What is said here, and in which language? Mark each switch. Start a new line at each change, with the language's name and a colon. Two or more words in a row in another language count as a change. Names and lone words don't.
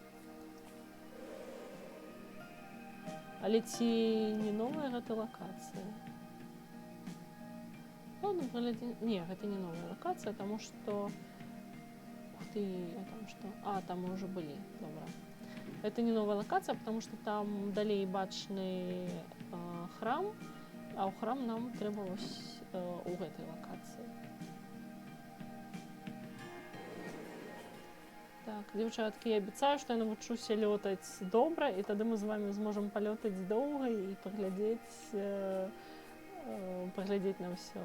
Belarusian: Але ці не новая гэта лакацыя? Ладно, паглядзім. Не, гэта не новая лакацыя, таму што... Ух ты, а там што? А, там мы ўжо былі, добра.
Russian: Это не новая локация, потому что
Belarusian: там далей бачны храм, а ў храм нам трэба вось у гэтай локацыі. Так, дзяўчаткі, я абяцаю, што я навучуся лётаць добра, і тады мы з вамі зможам палётаць доўга і паглядзець на ўсё.